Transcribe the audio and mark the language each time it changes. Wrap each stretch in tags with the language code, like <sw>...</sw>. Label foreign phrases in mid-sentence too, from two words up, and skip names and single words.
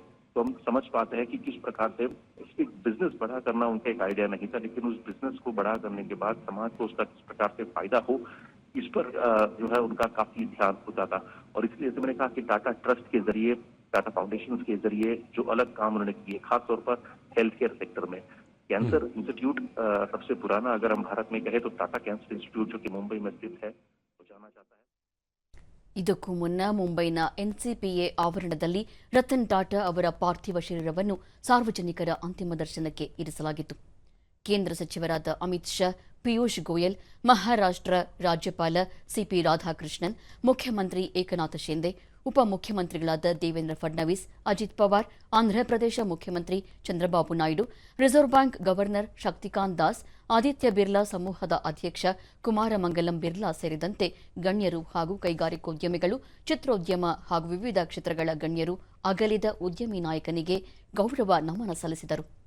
<hi>तो हम समझ पाते हैं कि किस प्रकार से एक बिजनेस बड़ा करना उनका एक आइडिया नहीं था, लेकिन उस बिजनेस को बड़ा करने के बाद समाज को उसका किस प्रकार से फायदा हो, इस पर जो है उनका काफी ध्यान होता था। और इसलिए मैंने कहा कि टाटा ट्रस्ट के जरिए, टाटा फाउंडेशन के जरिए जो अलग काम उन्होंने किए, खासतौर पर</hi> <en>health care sector</en> <hi>में</hi> <en>cancer institute</en> <hi>सबसे पुराना अगर हम भारत में कहें तो टाटा कैंसर इंस्टीट्यूट जो कि मुंबई में स्थित है, वो जाना जाता है।</hi> <kn>ಇದಕ್ಕೂ ಮುನ್ನ ಮುಂಬೈನ ಎನ್ಸಿಪಿಎ ಆವರಣದಲ್ಲಿ ರತನ್ ಟಾಟಾ ಅವರ ಪಾರ್ಥಿವ ಶರೀರವನ್ನು ಸಾರ್ವಜನಿಕರ ಅಂತಿಮ ದರ್ಶನಕ್ಕೆ ಇರಿಸಲಾಗಿತ್ತು. ಕೇಂದ್ರ ಸಚಿವರಾದ ಅಮಿತ್ ಶಾ, ಪಿಯೂಷ್ ಗೋಯಲ್, ಮಹಾರಾಷ್ಟ್ರ ರಾಜ್ಯಪಾಲ ಸಿಪಿ ರಾಧಾಕೃಷ್ಣನ್, ಮುಖ್ಯಮಂತ್ರಿ ಏಕನಾಥ್ ಶಿಂದೆ, ಉಪಮುಖ್ಯಮಂತ್ರಿಗಳಾದ ದೇವೇಂದ್ರ ಫಡ್ನವೀಸ್, ಅಜಿತ್ ಪವಾರ್, ಆಂಧ್ರಪ್ರದೇಶ ಮುಖ್ಯಮಂತ್ರಿ ಚಂದ್ರಬಾಬು ನಾಯ್ಡು, ರಿಸರ್ವ್ ಬ್ಯಾಂಕ್ ಗವರ್ನರ್ ಶಕ್ತಿಕಾಂತ್ ದಾಸ್, ಆದಿತ್ಯ ಬಿರ್ಲಾ ಸಮೂಹದ ಅಧ್ಯಕ್ಷ ಕುಮಾರಮಂಗಲಂ ಬಿರ್ಲಾ ಸೇರಿದಂತೆ ಗಣ್ಯರು ಹಾಗೂ ಕೈಗಾರಿಕೋದ್ಯಮಿಗಳು, ಚಿತ್ರೋದ್ಯಮ ಹಾಗೂ ವಿವಿಧ ಕ್ಷೇತ್ರಗಳ ಗಣ್ಯರು ಅಗಲಿದ ಉದ್ಯಮಿ ನಾಯಕನಿಗೆ ಗೌರವ ನಮನ ಸಲ್ಲಿಸಿದರು.</kn>